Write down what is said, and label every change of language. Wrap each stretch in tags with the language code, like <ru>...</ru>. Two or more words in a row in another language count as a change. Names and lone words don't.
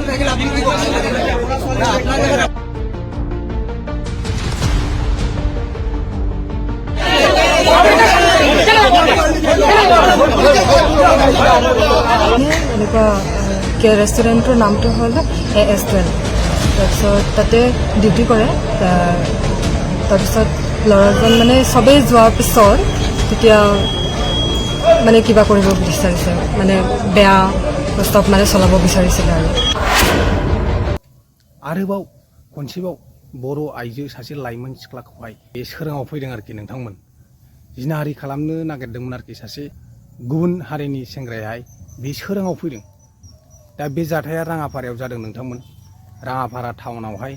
<as>ৰেষ্টুৰেণ্টৰ নামটো হ'ল AS12। তাৰপিছত তাতে ডিউটি কৰে। তাৰপিছত ল'ৰাজন মানে চবেই যোৱাৰ পিছত তেতিয়া মানে কিবা কৰিব বিচাৰিছে, মানে বেয়া প্ৰস্তাৱ মানে চলাব বিচাৰিছিলে</as> <brx>आरोबाव खनसेबाव बर' आइजो सासे लाइमोन सिख्लाखौहाय बे सोराङाव फैदों आरोखि नोंथांमोन। जिनाहारि खालामनो नागिरदोंमोन आरोखि सासे गुबुन हारिनि सेंग्रायाहाय बे सोराङाव फैदों। दा बे जाथाया राङापारायाव जादों नोंथांमोन, राङापारा टाउनावहाय।</brx>